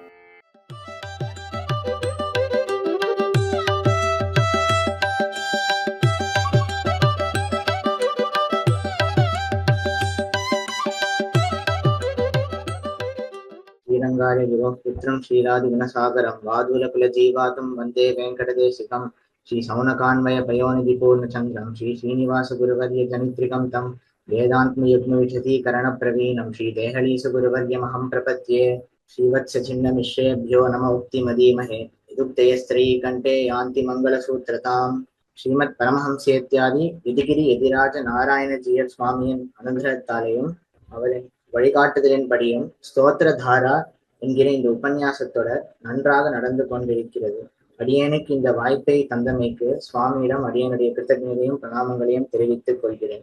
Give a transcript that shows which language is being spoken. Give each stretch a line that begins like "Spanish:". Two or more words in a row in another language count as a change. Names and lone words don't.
Sanskrit: श्रीरंगार्य गुरोपुत्रं श्रीराधिगुणसागरं वादूलकुलजीवातं वन्दे वेङ्कटदेशिकं श्रीसौनकान्वय पयोनिधिपूर्णचन्द्रं श्रीश्रीनिवासगुरुवर्य जनित्रिकं तं वेदान्तयुग्मविशदीकरणप्रवीणं श्रीदेहलीसुगुरुवर्यमहं प्रपद्ये। श्रीवत्सचिह्नमिश्रेभ्यो नम उक्तिमधीमहे यदुक्तयस्त्रयी कण्ठे यान्ति मङ्गलसूत्रताम्। श्रीमत् परमहंसेत्यादि
Tamil: விதிகிரி எதிராஜ நாராயண ஜீயர் சுவாமியின் அனுகிரகத்தாலேயும் அவரின் வழிகாட்டுதலின்படியும் ஸ்தோத்திரதாரா என்கிற இந்த உபன்யாசத்தோட நன்றாக நடந்து கொண்டிருக்கிறது. அடியேனுக்கு இந்த வாய்ப்பை தந்தமைக்கு சுவாமியிடம் அடியனுடைய கிருத்தஜனையும் பிரணாமங்களையும் தெரிவித்துக் கொள்கிறேன்.